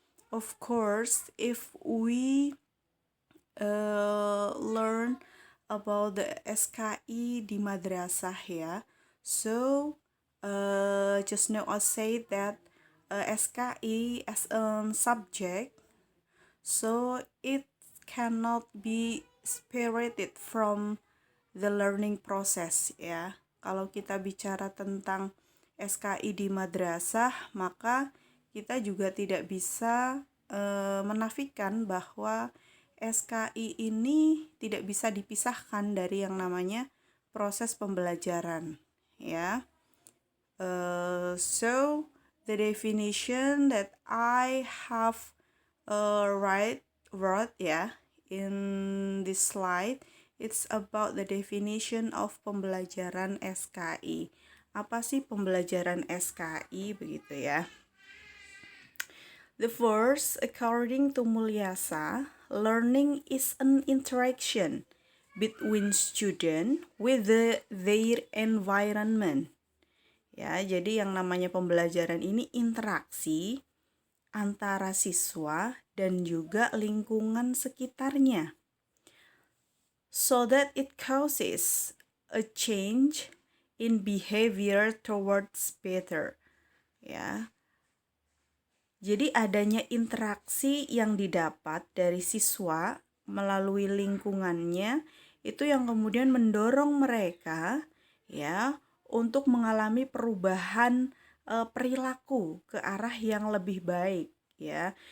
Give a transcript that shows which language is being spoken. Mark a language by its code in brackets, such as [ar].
[en] Of course, if we learn about the SKI di madrasah ya, so just now I say that SKI as a subject, so it cannot be separated from the learning process ya. [id] Kalau kita bicara tentang SKI di madrasah, maka kita juga tidak bisa menafikan bahwa SKI ini tidak bisa dipisahkan dari yang namanya proses pembelajaran ya. [en] So the definition that I have wrote ya in this slide, it's about the definition of pembelajaran SKI. [id] Apa sih pembelajaran SKI begitu ya? [en] The first, according to Mulyasa, learning is an interaction between student with their environment. [id] Ya, jadi yang namanya pembelajaran ini interaksi antara siswa dan juga lingkungan sekitarnya. [en] So that it causes a change in behavior towards better. Ya. [id] Jadi adanya interaksi yang didapat dari siswa melalui lingkungannya itu yang kemudian mendorong mereka ya untuk mengalami perubahan perilaku ke arah yang lebih baik ya.